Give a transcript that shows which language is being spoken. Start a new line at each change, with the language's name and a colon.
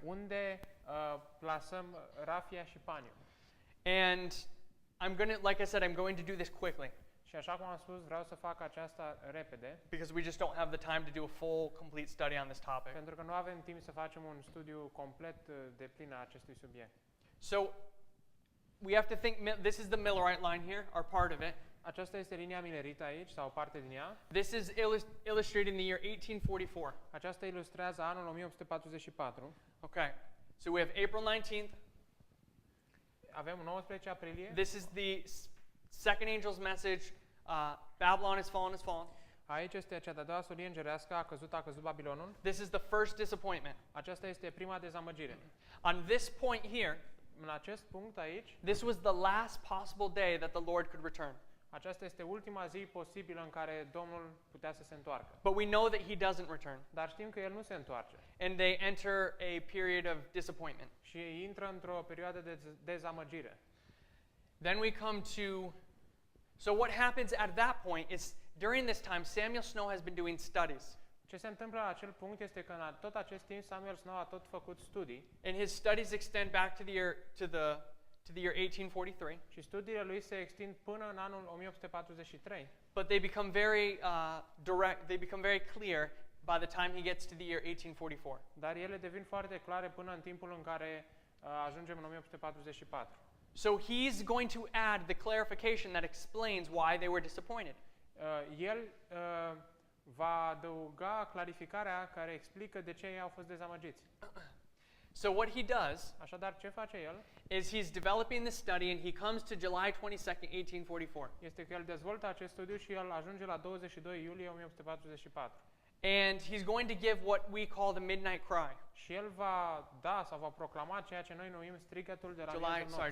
Romanian: unde plasăm Rafia și Panium.
English: And like I said, I'm going to do this quickly
Romanian: Și așa cum am spus, vreau să fac aceasta repede,
English: because we just don't have the time to do a full, complete study on this topic.
Romanian: pentru că nu avem timp să facem un studiu complet de plin a acestui subiect.
English: So we have to think, this is the Millerite line here, or part of it.
Romanian: Aceasta este linia milerită aici, sau o parte din ea.
English: This is illustrating the year 1844.
Romanian: Aceasta ilustrează anul 1844.
English: Okay, so we have April 19th.
Romanian: Avem 19 aprilie.
English: This is the second angel's message. Babylon has fallen.
Romanian: Aici este cea de-a doua solie îngerească, a căzut Babilonul.
English: This is the first disappointment.
Romanian: Aceasta este prima dezamăgire.
English: On this point here,
Romanian: În acest punct aici,
English: this was the last possible day that the Lord could return.
Romanian: aceasta este ultima zi posibilă în care Domnul putea să se întoarcă.
English: But we know that he doesn't return.
Romanian: Dar știm că El nu se întoarce.
English: And they enter a period of disappointment.
Romanian: Și intră într-o perioadă de dezamăgire.
English: Then we come to, so what happens at that point is, during this time, Samuel Snow has been doing studies.
Romanian: Ce se întâmplă la acel punct este că în tot acest timp Samuel Snow a tot făcut studii.
English: And his studies extend back to the year 1843.
Romanian: Și studiile lui se extind până în anul 1843.
English: But they become very direct, they become very clear by the time he gets to the year 1844.
Romanian: Dar ele devin foarte clare până în timpul în care ajungem în 1844.
English: So he's going to add the clarification that explains why they were disappointed.
Romanian: El va adăuga clarificarea care explică de ce ei au fost dezamăgiți.
English: So what he does
Romanian: Așadar, ce face el?
English: is he's developing this study and he comes to July 22nd, 1844.
Romanian: Este că el dezvoltă acest studiu și el ajunge la 22 iulie 1844.
English: And he's going to give what we call the midnight cry.
Romanian: Și el va da sau va proclama ceea ce noi numim strigătul de la miezul nopții.